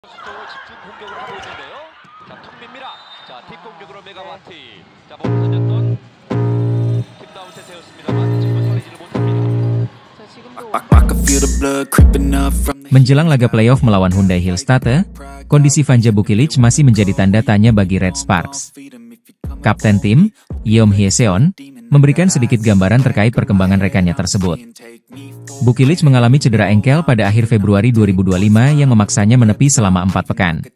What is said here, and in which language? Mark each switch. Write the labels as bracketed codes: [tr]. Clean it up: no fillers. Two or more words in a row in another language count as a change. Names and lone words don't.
[ko] 집중 공격을 하고 있는데요. 자, 톱입니다. 자, 뒷공격으로 메가와티. 자, 몸을 던졌던 김다운 세세였습니다만 지금은 살리지를 못합니다. [id] Menjelang laga playoff melawan Hyundai Hillstatte, kondisi Vanja Bukilic masih menjadi tanda tanya bagi Red Sparks. Kapten tim, Yeom Hye-seon, memberikan sedikit gambaran terkait perkembangan rekannya tersebut. Bukilic mengalami cedera engkel pada akhir Februari 2025 yang memaksanya menepi selama 4 pekan.